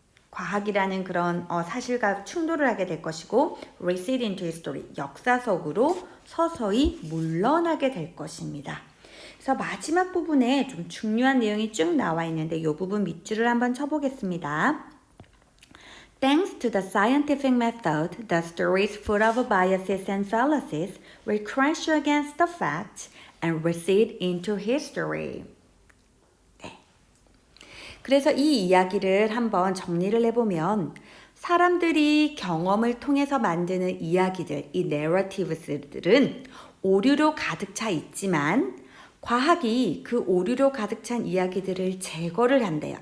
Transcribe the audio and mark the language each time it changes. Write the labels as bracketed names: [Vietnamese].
[Korean] 과학이라는 그런 사실과 충돌을 하게 될 것이고 [English] recede into history. [Korean] 역사 속으로 서서히 물러나게 될 것입니다. 그래서 마지막 부분에 좀 중요한 내용이 쭉 나와 있는데 이 부분 밑줄을 한번 쳐보겠습니다. [English] Thanks to the scientific method, the stories full of biases and fallacies will crash against the facts and recede into history. [Korean] 네. 그래서 이 이야기를 한번 정리를 해보면 사람들이 경험을 통해서 만드는 이야기들, 이 narratives들은 오류로 가득 차 있지만 과학이 그 오류로 가득 찬 이야기들을 제거를 한대요.